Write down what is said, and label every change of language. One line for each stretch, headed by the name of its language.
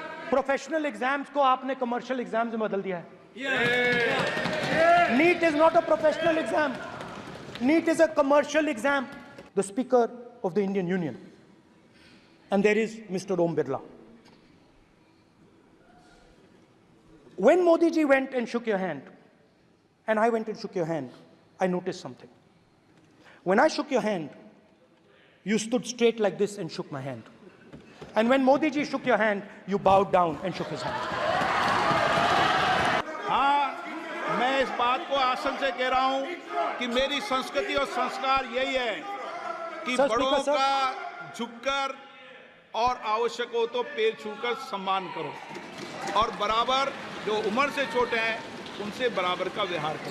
Hindi: Professional exams को आपने commercial exams में बदल दिया है।
English: NEET is not a professional exam, NEET is a commercial exam. The speaker of the Indian union, and there is Mr. Om Birla. When Modi ji went and shook your hand, and I went and shook your hand, I noticed something. When I shook your hand, you stood straight like this and shook my hand. And when Modi ji shook your hand, you bowed down and shook his hand.
Hindi: हाँ, मैं इस बात को आसन से कह रहा हूँ कि मेरी संस्कृति और संस्कार यही है कि सर, बड़ों स्पीकर का झुककर और आवश्यक हो तो पैर छूकर सम्मान करो, और बराबर जो उम्र से छोटे हैं उनसे बराबर का व्यवहार करो।